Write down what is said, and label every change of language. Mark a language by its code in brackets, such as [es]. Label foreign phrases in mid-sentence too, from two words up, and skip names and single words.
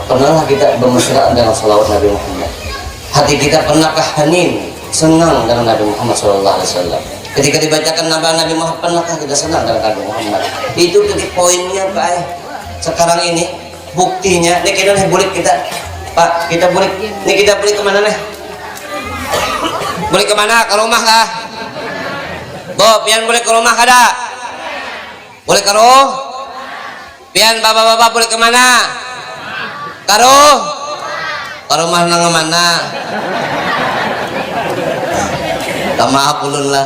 [id] Pernahlah kita bermesraan dengan salawat Nabi Muhammad? Hati kita pernahkah hening, senang dengan Nabi Muhammad SAW? Ketika dibacakan nama Nabi Muhammad, pernahkah kita senang dengan Nabi Muhammad? Itu titik poinnya Pak. Sekarang ini buktinya, ini kita boleh kita Pak, kita boleh, ini kita boleh kemana nih? Boleh kemana? Ke rumah kah? [bjn] Bob, pian boleh ke rumah kada? [id] Boleh ke rumah? Pian bapak-bapak boleh kemana? [bjn] Karo? Ke rumah nang mana? Maaf ulun lah.